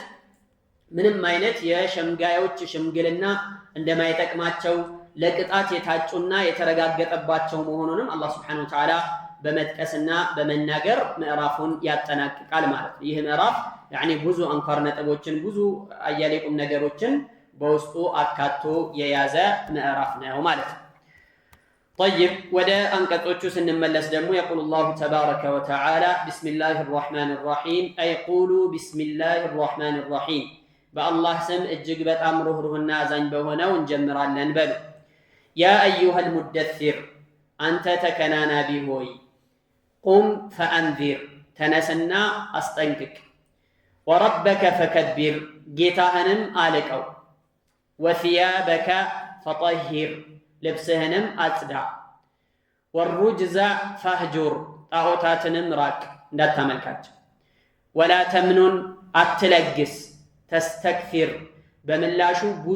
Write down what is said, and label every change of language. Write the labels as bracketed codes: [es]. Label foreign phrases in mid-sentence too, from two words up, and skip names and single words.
[am] ምንም አይነት የሸምጋዮች ሽምግልና እንደማይጠቅማቸው ለቅጣት የታጩና የተረጋገጠባቸው መሆኑንም አላህ [ar] سبحانه وتعالى [am] በመጥቀስና በመናገር ምዕራፉን ያጠናቅቃል ማለት ነው። ይህ ምዕራፍ ያኒ ብዙ አንኳር ነጥቦችን ብዙ አያሌቁም ነገሮችን በውስጡ አካቶ የያዘ ምዕራፍ ነው ማለት ነው። طيب ወደ አንቀጾቹ ስንመለስ ደግሞ [ar] يقول الله تبارك وتعالى بسم الله الرحمن الرحيم أي قولوا بسم الله الرحمن الرحيم [am] በአላህ ስም እጅግ በጣም ሩህሩህና አዛኝ በሆነው እንጀምራለን በሉ። [ar] يا أيها المدثر [am] አንተ ተከናናቢ ሆይ [ar] قم فأنذر [am] ተነስና አስጠንቅቅ። [ar] وربك فكبر [am] ጌታህንም አልቀው። [ar] وثيابك فطهر [am] ልብስህንም አጽዳ። [ar] والرجز فاهجر [am] ጣዖታትንም ራቅ እንዳታመልካቸው። [ar] ولا تمنن [am] አትለግስ ተስተክፊር በምላሹ ብዙ